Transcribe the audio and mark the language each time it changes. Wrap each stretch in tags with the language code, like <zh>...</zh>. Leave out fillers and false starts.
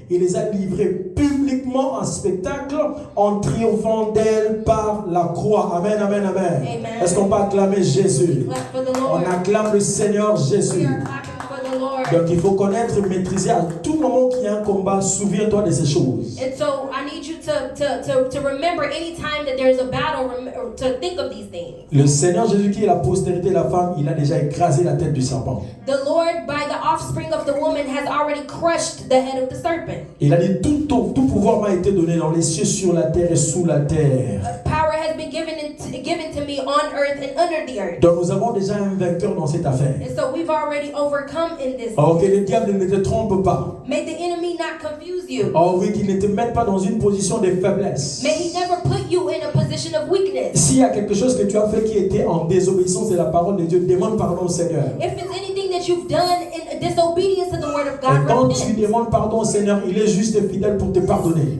<fr>Il les a livrées publiquement en spectacle en triomphant d'elles par la croix. Amen, amen, amen. Amen. Est-ce qu'on peut acclamer Jésus? On acclame le Seigneur Jésus. Donc il faut connaître, maîtriser à tout moment qu'il y a un combat, souviens-toi de ces choses.</fr> <en>And so I need you to remember any time that there's a battle, to think of these things.</en> <fr>Le Seigneur Jésus qui est la postérité de la femme, il a déjà écrasé la tête du serpent.</fr> <en>The Lord, by the offspring of the woman, has already crushed the head of the serpent.</en> <fr>Il a dit tout pouvoir m'a été donné dans les cieux, sur la terre et sous la terre.</fr> <en>Power has been given to me on earth and under the earth.</en> <fr>Donc nous avons déjà un vainqueur dans cette affaire.</fr> <en>And so we've already overcome in this.</en> <fr>Oh, que le diable ne te trompe pas.</fr> <en>May the enemy not confuse you.</en> <fr>Oh oui, qu'il ne te mette pas dans une position de faiblesse.</fr> <en>May he never put you in a position of weakness.</en> <fr>S'il y a quelque chose que tu as fait qui était en désobéissance de la parole de Dieu, demande pardon au Seigneur.</fr> <en>If it's anything that you've done in disobedience to the word of</en> <fr>Et</fr> <en>God,</en> <fr>quand</fr> <en>repent.</en> <fr>tu demandes pardon au Seigneur, il est juste et fidèle pour te pardonner.</fr>